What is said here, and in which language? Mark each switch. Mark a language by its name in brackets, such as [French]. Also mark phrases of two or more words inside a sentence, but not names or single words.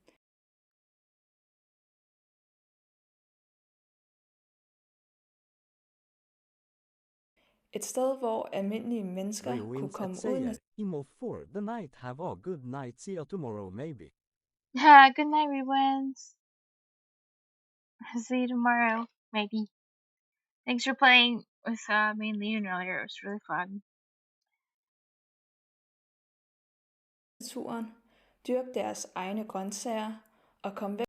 [Danish] Et sted, hvor almindelige mennesker kunne komme ud. [English] Imo for the night, have a good night, see you tomorrow maybe. Good night, everyone. See you tomorrow, maybe. Thanks for playing with me and Leon earlier. It was really fun. [Danish] Naturen, dyrke deres egne grøntsager og komme væk.